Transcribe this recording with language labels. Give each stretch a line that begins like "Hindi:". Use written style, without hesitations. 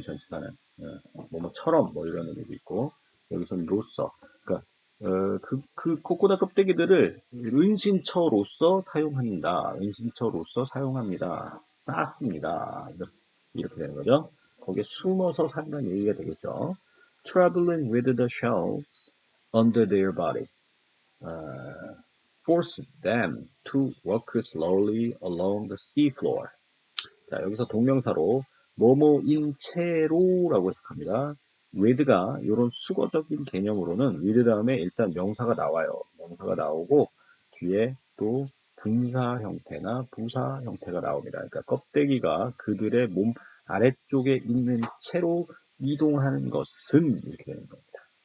Korean: 전치사는 뭐뭐처럼 뭐 이런 의미도 있고 여기서는 로서 그러니까 그 코코넛 껍데기들을 은신처로서 사용합니다. 은신처로서 사용합니다. 쌓습니다. 이렇게 되는 거죠. 거기에 숨어서 산다는 얘기가 되겠죠.
English: Traveling with the shells under their bodies forced them to walk slowly along the seafloor.
Korean: 자, 여기서 동명사로 뭐뭐인 채로라고 해석합니다. with가 이런 수거적인 개념으로는 with 다음에 일단 명사가 나와요. 명사가 나오고 뒤에 또 분사 형태나 부사 형태가 나옵니다. 그러니까 껍데기가 그들의 몸 아래쪽에 있는 채로 이동하는 것은 이렇게 되는 겁니다.